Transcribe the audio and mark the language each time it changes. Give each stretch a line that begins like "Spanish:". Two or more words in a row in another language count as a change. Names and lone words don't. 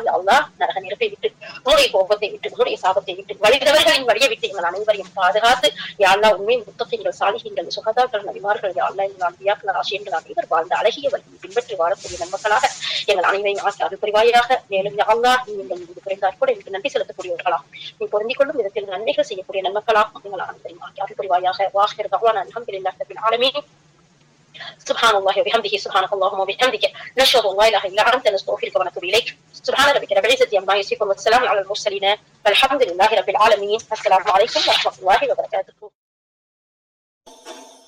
Arabic: يا الله,
Tamil: நரக நெருப்பை விட்டு, உன்னுடைய கோபத்தை விட்டு, உன்னுடைய சாபத்தை விட்டு, வழிதவர்களின் வழியை விட்டு எங்கள் அனைவரையும் பாதுகாத்து
Arabic: يا الله
Tamil: உண்மை முத்தகீன்கள், சாலிஹீன்கள், சுஹதாக்கள், நபிமார்கள்,
Arabic: يا الله
Tamil: எங்கள் அன்பியாக்கள், ஆசிரியர்கள் அனைவர் வாழ்ந்த அழகிய வழியை பின்பற்றி வாழக்கூடிய நன்மக்களாக எங்கள் அனைவரையும் ஆக்கி அருள் புரிவாயாக. மேலும்
Arabic: يا الله,
Tamil: நீ எங்கள் மீது புரிந்தார் கூட எனக்கு நன்றி செலுத்தக்கூடியவர்களாக, நீ பொருந்திக் கொள்ளும் விதத்தில் நன்மைகள் செய்யக்கூடிய நன்மக்களாக எங்கள் அனைவரையும் ஆக்கி அருள் புரிவாயாக.
Arabic: وآخر دعوانا الحمد لله رب العالمين. سبحان الله وبحمده سبحانك اللهم وبحمدك نشهد ان لا اله الا انت نستغفرك ونتوب اليك. سبحان ربك رب العزه عما يصفون والسلام على المرسلين والحمد لله رب العالمين. السلام عليكم ورحمه الله وبركاته.